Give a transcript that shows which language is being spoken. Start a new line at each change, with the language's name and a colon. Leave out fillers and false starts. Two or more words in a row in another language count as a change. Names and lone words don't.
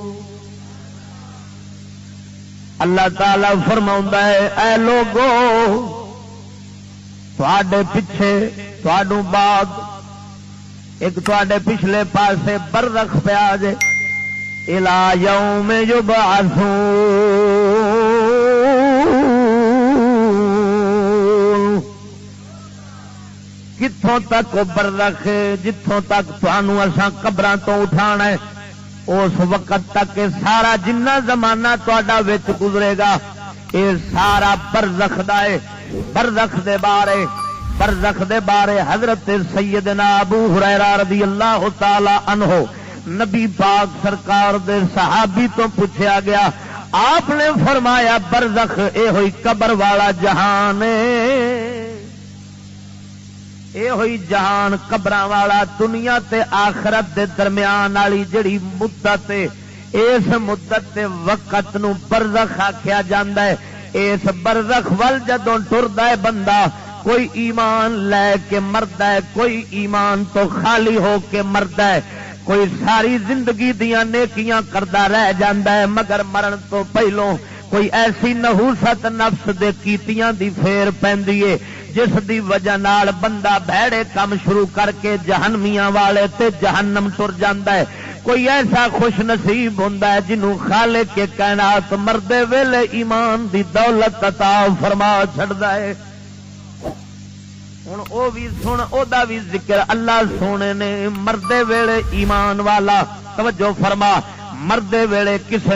Punjabi: اللہ تعالی فرماؤندا ہے اے لوگو تواڈے پیچھے تواڈوں بعد ایک تواڈے پچھلے پاسے برزخ پیا جے
Arabic: الی یوم یبعثون۔
Punjabi: کتوں تک برزخ جتوں تک تانوں اساں قبراں تو اٹھانا ہے اس وقت تک سارا جنہ زمانہ تہاڈا وچ گزرے گا یہ سارا برزخ دا ہے۔ برزخ دے بارے حضرت سیدنا ابو ہریرہ
Arabic: رضی اللہ تعالی عنہ
Punjabi: نبی پاک سرکار دے صحابی تو پوچھا گیا، آپ نے فرمایا برزخ اے ہوئی قبر والا جہان اے ہوئی جہان قبراں والا، دنیا تے آخرت دے درمیان والی جڑی مدت ہے اس مدت تے وقت نو برزخ آکھیا جاندا ہے۔ اس برزخ ول جدوں ٹردا ہے بندہ کوئی ایمان لے کے مردا ہے، کوئی ایمان تو خالی ہو کے مردا ہے، کوئی ساری زندگی دیاں نیکیاں کردا رہ جاندا ہے مگر مرن تو پہلوں کوئی ایسی نحوست نفس دے کیتیاں دی پھیر پیندی ہے جس دی وجہ نال بندہ بھڑے کم شروع کر کے جہنمیاں والے تے جہنم ٹر جاندا ہے۔ کوئی ایسا خوش نصیب ہوندا ہے جنوں خالق کے کائنات مردے ویلے ایمان دی دولت عطا فرما چھڑدا ہے۔ ہن او بھی سن او دا بھی ذکر اللہ سونے نے مردے ویلے ایمان والا توجہ فرما، مردے ویلے کسے